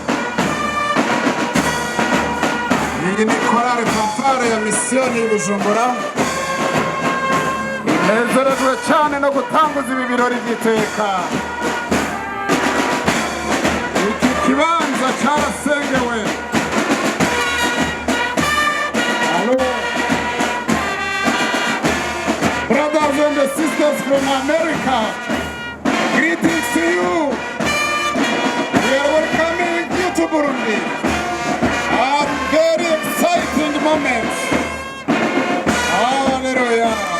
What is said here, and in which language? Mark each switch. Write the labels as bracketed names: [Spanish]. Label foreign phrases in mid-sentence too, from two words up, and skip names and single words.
[Rundi] Iyi ni korali fanfare ya Misiyoni Bujumbura, inezerejwe cyane no gutanguza ibi birori by'iteka. Iki kibanza cyarasengewe. [English] Hello. Brothers and sisters from America, greetings to you. We are welcoming you to Burundi. A very exciting moment. Hallelujah.